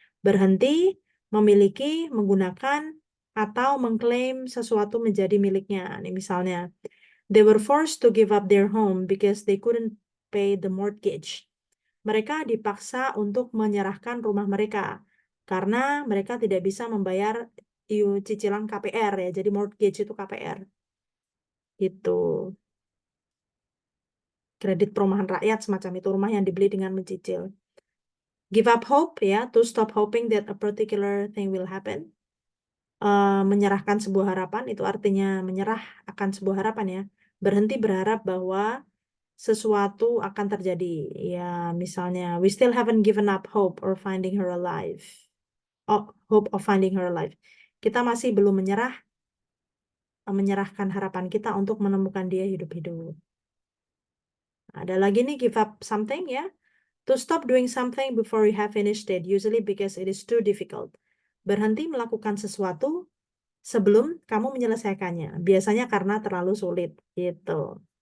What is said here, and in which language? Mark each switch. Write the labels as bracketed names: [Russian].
[Indonesian] Berhenti, memiliki, menggunakan, atau mengklaim sesuatu menjadi miliknya. Ini misalnya, [English] they were forced to give up their home because they couldn't pay the mortgage. [Indonesian] Mereka dipaksa untuk menyerahkan rumah mereka karena mereka tidak bisa membayar cicilan KPR ya. Jadi mortgage itu KPR. Itu kredit perumahan rakyat semacam itu, rumah yang dibeli dengan mencicil. [English] Give up hope ya, to stop hoping that a particular thing will happen. [Indonesian] Menyerahkan sebuah harapan itu artinya menyerah akan sebuah harapan ya. Berhenti berharap bahwa sesuatu akan terjadi. Ya, misalnya, [English] we still haven't given up hope or finding her alive. Oh, hope of finding her alive. [Indonesian] Kita masih belum menyerahkan harapan kita untuk menemukan dia hidup-hidup. Ada lagi nih, give up something ya. [English] To stop doing something before you have finished it, usually because it is too difficult. [Indonesian] Berhenti melakukan sesuatu sebelum kamu menyelesaikannya. Biasanya karena terlalu sulit, gitu.